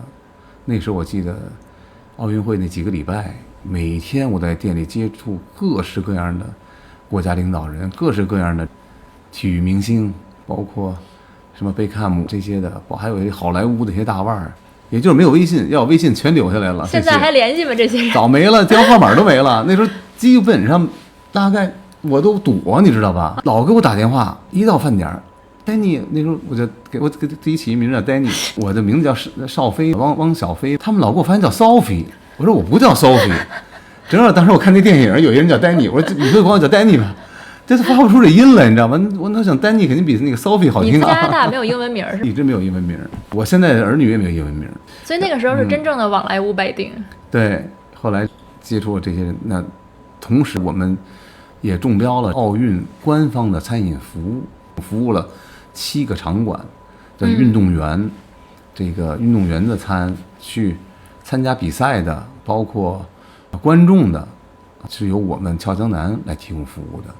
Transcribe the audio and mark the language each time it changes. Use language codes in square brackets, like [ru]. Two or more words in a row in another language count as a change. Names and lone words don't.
[zh] 那時候我記得奧運會那幾個禮拜，每天我在店裡接觸各式各樣的國家領導人，各式各樣的體育明星，包括什麼貝克姆這些的，還有一些好萊塢的一些大腕兒，也就是沒有微信，要有微信全留下來了。現在還聯繫嗎？這些人早沒了，電話號碼都沒了。那時候基本上大概我都躲，你知道吧？老給我打電話，一到飯點 ，Danny，那時候我就給自己起一名叫 Danny， 我的名字叫邵飛，汪小飞，他們老给我发现叫 Sophie， 我说我不叫 Sophie。正好当时我看那電影，有一個人叫 Danny， 我說你可以管我叫 Danny 吧。這是發不出這音來，你知道嗎？我那想 Danny 肯定比那個 Sophie 好聽啊。你加拿大沒有英文名是吧？一直沒有英文名，我現在的兒女也沒有英文名。所以那個時候是真正的往來無百定。對，後來接觸了這些人，那同時我們也中標了奧運官方的餐飲服務了7個場館的運動員，這個運動員的餐去參加比賽的，包括觀眾的，是由我們俏江南來提供服務的。